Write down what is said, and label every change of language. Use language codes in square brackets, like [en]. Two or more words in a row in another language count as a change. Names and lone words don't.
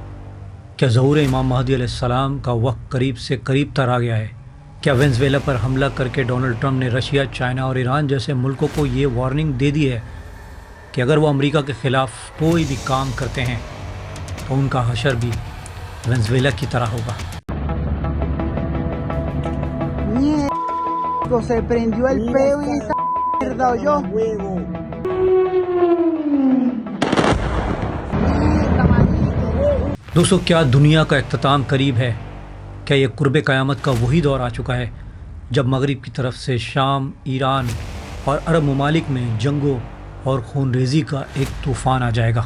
[ur] کیا ظہور امام مہدی علیہ السلام کا وقت قریب سے قریب تر آ گیا ہے? کیا وینزویلا پر حملہ کر کے ڈونلڈ ٹرمپ نے رشیا، چائنا اور ایران جیسے ملکوں کو یہ وارننگ دے دی ہے کہ اگر وہ امریکہ کے خلاف کوئی بھی کام کرتے ہیں تو ان کا حشر بھی وینزویلا کی طرح ہوگا? [es] Se prendió el peo y esta mierda oyó. [ur] دوستو، کیا دنیا کا اختتام قریب ہے? کیا یہ قرب قیامت کا وہی دور آ چکا ہے جب مغرب کی طرف سے شام، ایران اور عرب ممالک میں جنگوں اور خونریزی کا ایک طوفان آ جائے گا?